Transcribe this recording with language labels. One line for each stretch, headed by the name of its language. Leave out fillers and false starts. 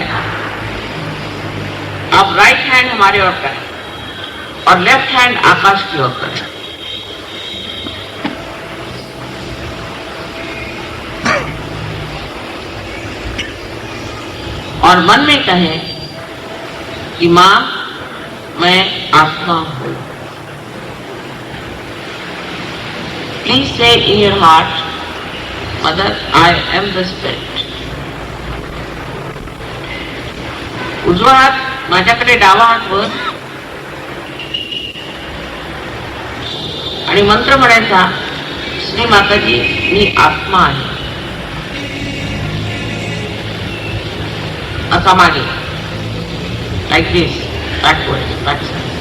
Hindi: अब right hand हमारे ओर करें और लेफ्ट हैंड आकाश की ओर करें। और मन में कहें कि मां मैं आत्मा हूं।
English: Please say in your heart, Mother, I am the Spirit.
Marathi: उजवा हात माझ्याकडे, डावा हात वर, आणि मंत्र म्हणायचा, श्री माताजी मी आत्मा आहे असा मागे,
English: like this,
Marathi: बॅकवर्ड, बॅकवर्ड.